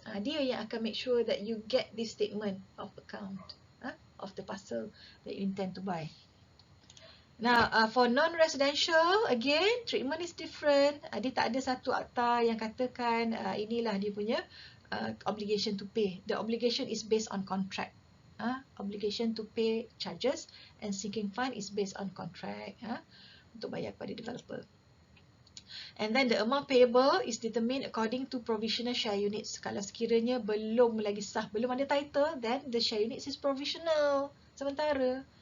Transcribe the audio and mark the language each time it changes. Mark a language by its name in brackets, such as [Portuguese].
[Malay] Dia yang akan [English] make sure that you get this statement of account of the parcel that you intend to buy. Now, for non-residential, again, treatment is different. [Malay] Dia tak ada satu akta yang katakan inilah dia punya obligation to pay. [English] The obligation is based on contract. Obligation to pay charges and sinking fund is based on contract [Malay] untuk bayar kepada [English] developer. And then the amount payable is determined according to provisional share units. [Malay] Kalau sekiranya belum lagi sah, belum ada title, [English] then the share units is provisional, [Malay] sementara.